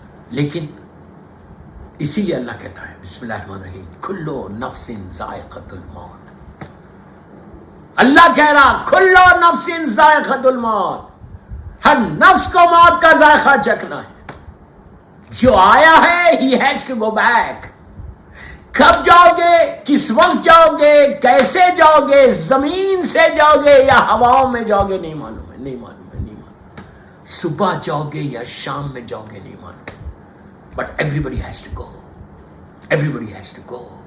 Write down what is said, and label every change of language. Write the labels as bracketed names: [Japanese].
[Urdu] لیکن اسی لیے اللہ کہتا ہے بسم اللہ الرحمن الرحیم، [Arabic] کلو نفس ذائقۃ الموت. [Urdu] اللہ کہہ رہا [Arabic] کلو نفس ذائقۃ الموت، [Urdu] ہر نفس کو موت کا ذائقہ چکھنا ہے. جو آیا ہے [English] he has to go back. [Urdu] کب جاؤ گے، کس وقت جاؤ گے، کیسے جاؤ گے، زمین سے جاؤ گے یا ہواؤں میں جاؤ گے، نہیں معلوم ہے، نہیں معلوم ہے، نہیں معلوم. صبح جاؤ گے یا شام میں جاؤ گے، نہیں معلوم. [English] But everybody has to go. Everybody has to go.